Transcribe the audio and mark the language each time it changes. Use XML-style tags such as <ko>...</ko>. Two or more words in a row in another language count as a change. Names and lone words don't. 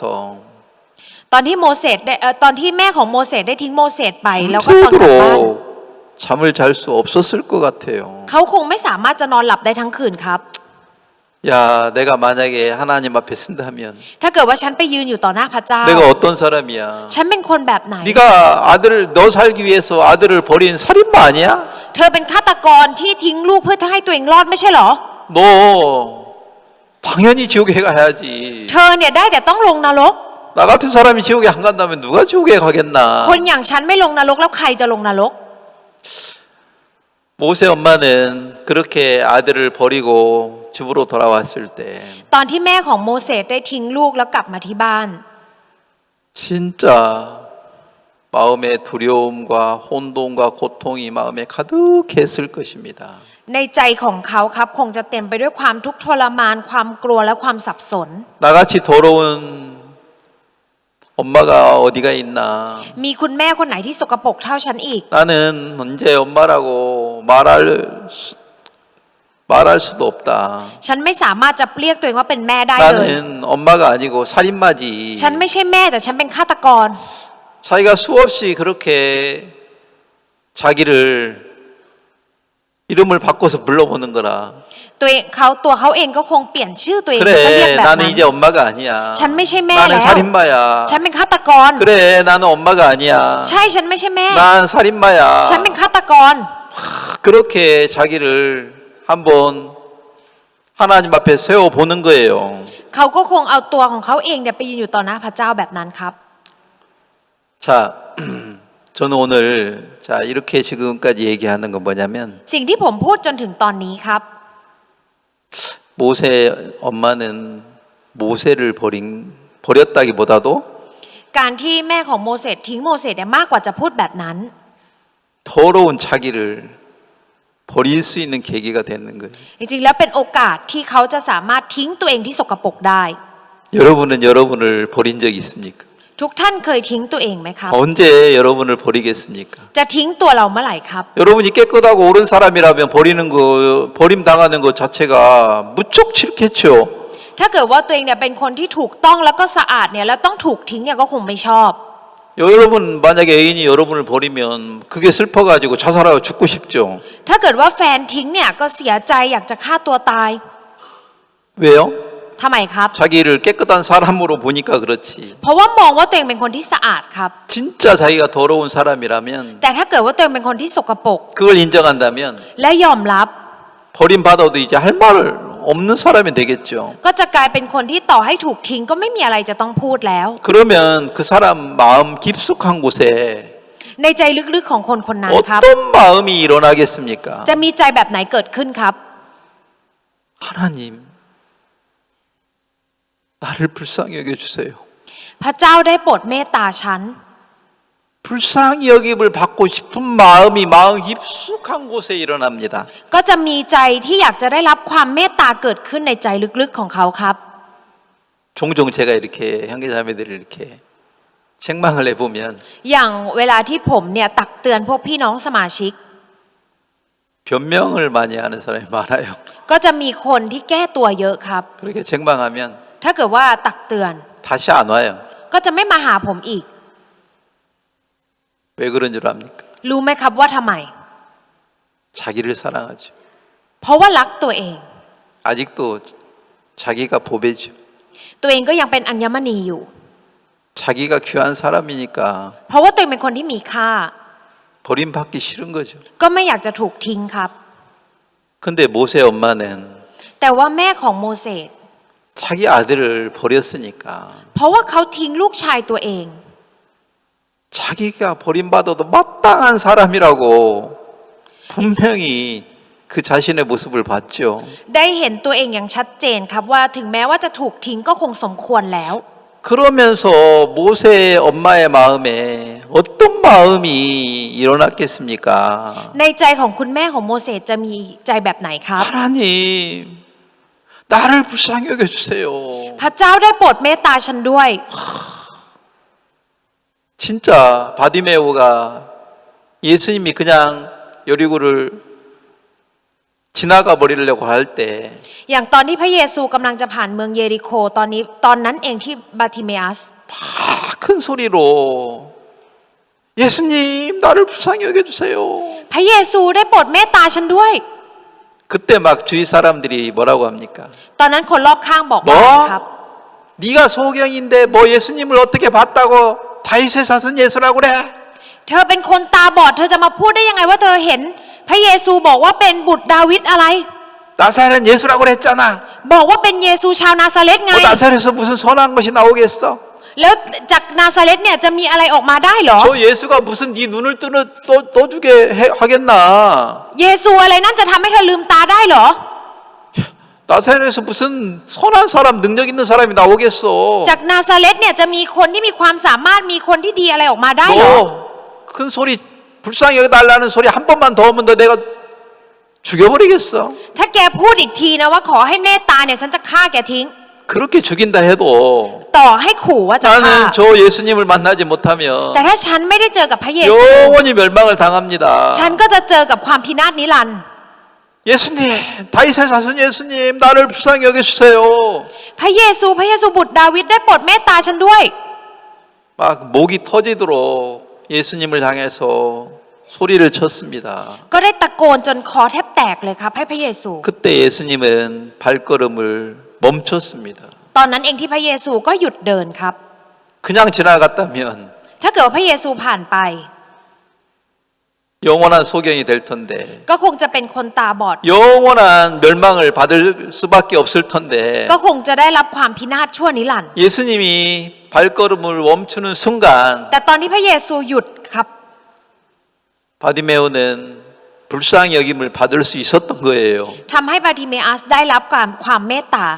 <th>ตอนที่โมเสสได้ตอนที่แม่ของโมเสสได้ทิ้งโมเสสไปแล้วก็ตอนกลับบ้าน</th> <ko>밤새도록 잠을 잘 수 없었을 것 같아요.</ko> <th>เขาคงไม่สามารถจะนอนหลับได้ทั้งคืนครับ</th> <ko>야, 내가 만약에 하나님 앞에 쓴다면</ko> <th>ถ้าเกิดว่าฉันไปยืนอยู่ต่อหน้าพระเจ้า</th> <ko>내가 어떤 사람이야?</ko> <th>ฉันเป็นคนแบบไหน</th> <ko>네가 아들을 너 살기 위해서 아들을 버린 살인마 아니야?</ko> <th>เธอเป็นฆาตกรที่ทิ้งลูกเพื่อให้ตัวเองรอดไม่ใช่เหรอ</th> <ko>너 당연히 지옥에 가야지.</ko> <th>เธอเนี่ยได้แต่ต้องลงนรก</th> <ko>나 같은 사람이 지옥에 안 간다면 누가 지옥에 가겠나?</ko> <th>คนอย่างฉันไม่ลงนรกแล้วใครจะลงนรก</th> <ko>모세 엄마는 그렇게 아들을 버리고 집으로 돌아왔을 때</ko> <th>ตอนที่แม่ของโมเสสได้ทิ้งลูกแล้วกลับมาที่บ้าน</th> <ko>진짜 마음의 두려움과 혼돈과 고통이 마음에 가득했을 것입니다.</ko> <th>ในใจของเขาครับคงจะเต็มไปด้วยความทุกข์ทรมานความกลัวและความสับสน</th> <ko>나같이 더러운 엄마가 어디가 있나?</ko> <th>มีคุณแม่คนไหนที่สกปรกเท่าฉันอีก</th> <ko>나는 언제 엄마라고 말할 말할 수도 없다.</ko> <th>ฉันไม่สามารถจะเรียกตัวเองว่าเป็นแม่ได้เลย</th> <ko>나는 엄마가 아니고 살인마지.</ko> <th>ฉันไม่ใช่แม่แต่ฉันเป็นฆาตกร</th> <ko>자기가 수없이 그렇게 자기를 이름을 바꿔서 불러보는 거라.</ko> <th>ตัวเขาเองก็คงเปลี่ยนชื่อตัวเองแล้วก็เรียก</th> <ko>그래,</ko> <th>แบบ</th> <ko>나는</ko> <th>นั้น</th> <ko>이제 엄마가 아니야.</ko> <th>ฉันไม่ใช่แม่</th> <ko>나는</ko> <th>แล้ว</th> <ko>살인마야.</ko> <th>ฉันเป็นฆาตกร</th> <ko>그래, 나는 엄마가 아니야.</ko> <th>ใช่ฉันไม่ใช่แม่</th> <ko>난 살인마야.</ko> <th>ฉันเป็นฆาตกร</th> <ko>그렇게 자기를 한번 하나님 앞에 세워 보는 거예요.</ko> <th>เขาก็คงเอาตัวของเขาเองเนี่ยไปยืนอยู่ต่อหน้าพระเจ้าแบบนั้นครับ</th> <ko>자, 저는 오늘 자 이렇게 지금까지 얘기하는 건 뭐냐면</ko> <th>สิ่งที่ผมพูดจนถึงตอนนี้ครับ</th> <ko>모세 엄마는 모세를 버렸다기보다도</ko> <th>การที่แม่ของโมเสสทิ้งโมเสสเนี่ยมากกว่าจะพูดแบบนั้น</th> <ko>더러운 자기를 버릴 수 있는 계기가 되는 거예요.</ko> <th>จริงๆแล้วเป็นโอกาสที่เขาจะสามารถทิ้งตัวเองที่สกปรกได้</th> <ko>여러분은 여러분을 버린 적이 있습니까?</ko> <th>ทุกท่านเคยทิ้งตัวเองไหมครับ</th> <ko>언제 여러분을 버리겠습니까?</ko> <th>จะทิ้งตัวเราเมื่อไหร่ครับ</th> <ko>여러분이 깨끗하고 옳은 사람이라면 버리는 거, 버림 당하는 것 자체가 무척 싫겠죠.</ko> <th>ถ้าเกิดว่าตัวเองเนี่ยเป็นคนที่ถูกต้องแล้วก็สะอาดเนี่ยแล้วต้องถูกทิ้งเนี่ยก็คงไม่ชอบ</th> <ko>여러분 만약에 애인이 여러분을 버리면 그게 슬퍼가지고 자살하고 죽고 싶죠.</ko> <th>ถ้าเกิดว่าแฟนทิ้งเนี่ยก็เสียใจอยากจะฆ่าตัวตาย</th> <ko>왜요?</ko> <th>ทำไมครับ</th> <ko>자기를 깨끗한 사람으로 보니까 그렇지.</ko> <th>เพราะว่ามองว่าตัวเองเป็นคนที่สะอาดครับ</th> <ko>진짜 자기가 더러운 사람이라면</ko> <th>แต่ถ้าเกิดว่าตัวเองเป็นคนที่สกปรก</th> <ko>그걸 인정한다면</ko> <th>และยอมรับ</th> <ko>버림받아도 이제 할 말 없는 사람이 되겠죠.</ko> <th>ก็จะกลายเป็นคนที่ต่อให้ถูกทิ้งก็ไม่มีอะไรจะต้องพูดแล้ว</th> <ko>그러면 그 사람 마음 깊숙한 곳에</ko> <th>ในใจลึกๆของคนคนนั้นครับ</th> <ko>어떤 마음이 일어나겠습니까?</ko> <th>จะมีใจแบบไหนเกิดขึ้นครับ</th> <ko>하나님, 나를 불쌍히 여겨주세요.</ko> <th>พระเจ้าได้โปรดเมตตาฉัน</th> <ko>불쌍히 여김을 받고 싶은 마음이 마음 깊숙한 곳에 일어납니다.</ko> <th>ก็จะมีใจที่อยากจะได้รับความเมตตาเกิดขึ้นในใจลึกๆของเขาครับ</th> <ko>종종 제가 이렇게 형제자매들을 이렇게 책망을 해보면</ko> <th>อย่างเวลาที่ผมเนี่ยตักเตือนพวกพี่น้องสมาชิก</th> <ko>변명을 많이 하는 사람이 많아요.</ko> <th>ก็จะมีคนที่แก้ตัวเยอะครับ</th> <ko>그렇게 책망하면</ko> <th>ถ้าเกิดว่าตักเตือน</th> <ko>다시 안 와요.</ko> <th>ก็จะไม่มาหาผมอีก</th> <ko>왜 그런 줄 압니까?</ko> <th>รู้ไหมครับว่าทำไม</th> <ko>자기를 사랑하죠.</ko> <th>เพราะว่ารักตัวเอง</th> <ko>아직도 자기가 보배죠.</ko> <th>ตัวเองก็ยังเป็นอัญมณีอยู่</th> <ko>자기가 귀한 사람이니까</ko> <th>เพราะว่าตัวเองเป็นคนที่มีค่า</th> <ko>버림받기 싫은 거죠.</ko> <th>ก็ไม่อยากจะถูกทิ้งครับ</th> <ko>근데 모세 엄마는</ko> <th>แต่ว่าแม่ของโมเสส</th> <ko>자기 아들을 버렸으니까</ko> <th>เพราะว่าเขาทิ้งลูกชายตัวเอง</th> <ko>자기가 버림받아도 마땅한 사람이라고 분명히 그 자신의 모습을 봤죠.</ko> <th>ได้เห็นตัวเองอย่างชัดเจนครับว่าถึงแม้ว่าจะถูกทิ้งก็คงสมควรแล้ว</th> <ko>그러면서 모세 엄마의 마음에 어떤 마음이 일어났겠습니까?</ko> <th>ในใจของคุณแม่ของโมเสสจะมีใจแบบไหนครับ</th> <ko>하나님, 나를 불쌍히 여겨주세요.</ko> <th>พระเจ้าได้โปรดเมตตาฉันด้วย</th> <ko>진짜 바디메오가 예수님이 그냥 여리고를 지나가 버리려고 할 때</ko> <th>อย่างตอนที่พระเยซูกำลังจะผ่านเมืองเยริโคตอนนั้นเองที่บาทิเมอัส</th> <ko>큰 소리로 예수님 나를 불쌍히 여겨주세요.</ko> <th>พระเยซูได้โปรดเมตตาฉันด้วย</th> <ko>그때 막 주위 사람들이 뭐라고 합니까?</ko> <th>ตอนนั้นคนรอบข้างบอกว่าครับ</th> <ko>네가 소경인데 뭐 예수님을 어떻게 봤다고 다윗의 자손 예수라고 그래?</ko> <th>เธอเป็นคนตาบอดเธอจะมาพูดได้ยังไงว่าเธอเห็น พระเยซูบอกว่าเป็นบุตรดาวิดอะไร</th> <ko>나사렛 예수라고 그랬잖아.</ko> <th>บอกว่าเป็นเยซูชาวนาซาเรตไง</th> <ko>뭐 나사렛에서 무슨 선한 것이 나오겠어?</ko> <th>แล้วจากนาซาเรตเนี่ยจะมีอะไรออกมาได้เหรอ</th> <ko>저 예수가 무슨 네 눈을 떠주게 하겠나?</ko> <th>เยซูอะไรนั่นจะทำให้เธอลืมตาได้เหรอ</th> <ko>나사렛에서 무슨 선한 사람, 능력 있는 사람이 나오겠어?</ko> <th>จากนาซาเรตเนี่ยจะมีคนที่มีความสามารถมีคนที่ดีอะไรออกมาได้เหรอ</th> <ko>큰 소리 불쌍히 여겨달라는 소리 한 번만 더 하면 너 내가 죽여버리겠어.</ko> <th>ถ้าแกพูดอีกทีนะว่าขอให้เมตตาเนี่ยฉันจะฆ่าแกทิ้ง</th> <ko>그렇게 죽인다 해도</ko> <th>ต่อให้ขู่ว่าจะฆ่า</th> <ko>나는 저 예수님을 만나지 못하면</ko> <th>แต่ถ้าฉันไม่ได้เจอกับพระเยซู</th> <ko>영원히 멸망을 당합니다.</ko> <th>ฉันก็จะเจอกับความพินาศนิรันดร์</th> <ko>예수님, 다윗의 자손 예수님, 나를 불쌍히 여겨주세요.</ko> <th>พระเยซูพระเยซูบุตรดาวิดได้โปรดเมตตาฉันด้วย</th> <ko>막 목이 터지도록 예수님을 향해서 소리를 쳤습니다.</ko> <th>ก็ได้ตะโกนจนคอแทบแตกเลยครับให้พระเยซู</th> <ko>그때 예수님은 발걸음을 멈췄습니다.</ko> <th>ตอนนั้นเองที่พระเยซูก็หยุดเดินครับ</th> <ko>그냥 지나갔다면</ko> <th>ถ้าเกิดว่าพระเยซูผ่านไป</th> <ko>영원한 소경이 될 텐데</ko> <th>ก็คงจะเป็นคนตาบอด</th> <ko>영원한 멸망을 받을 수밖에 없을 텐데</ko> <th>ก็คงจะได้รับความพินาศชั่วนิรันดร์</th> <ko>예수님이 발걸음을 멈추는 순간</ko> <th>แต่ตอนที่พระเยซูหยุดครับ</th> <ko>바디메오는 불쌍히 여김을 받을 수 있었던 거예요.</ko> <th>ทำให้บาติเมอัสได้รับความเมตตาครับ</th>